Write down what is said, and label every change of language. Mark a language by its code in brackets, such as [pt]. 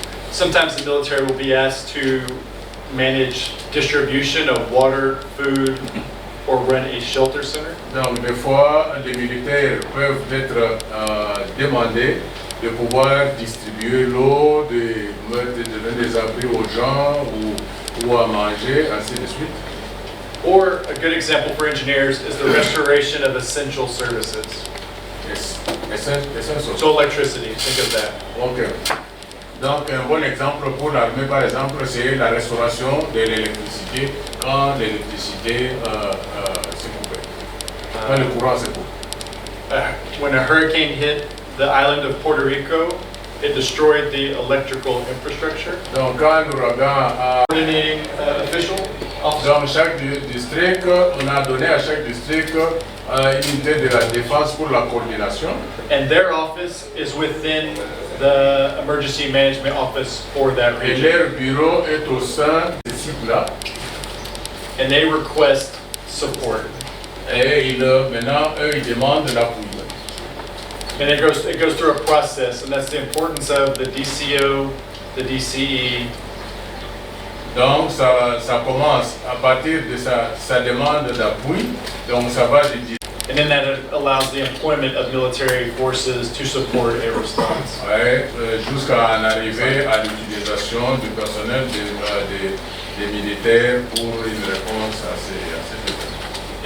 [en] Sometimes the military will be asked to manage distribution of water, food, or run a shelter center. [fr] Donc des fois, les militaires peuvent être demandés de pouvoir distribuer l'eau, de donner des abris aux gens ou à manger, ainsi de suite. [en] Or a good example for engineers is the restoration of essential services. Yes. So electricity, think of that. Okay. [fr] Donc un bon exemple pour l'armée par exemple c'est la restauration de l'électricité quand l'électricité s'est coupée, quand le courant s'est coupé. [en] When a hurricane hit the island of Puerto Rico, it destroyed the electrical infrastructure. [fr] Donc quand l'ouragan a [en] coordinating official officer. [fr] Dans chaque district, on a donné à chaque district une unité de la défense pour la coordination. [en] And their office is within the emergency management office for that [fr] Et [en] region. [fr] leur bureau est au sein de ce site-là. [en] And they request support. [fr] Et maintenant, eux, ils demandent l'appui. [en] And it goes through a process, and that's the importance of the DCO, the DCE. [fr] Donc ça commence à partir de sa demande d'appui. Donc ça va de [en] And then that allows the employment of military forces to support a response. [fr] Ouais, jusqu'à en arriver à l'utilisation du personnel des militaires pour une réponse à ces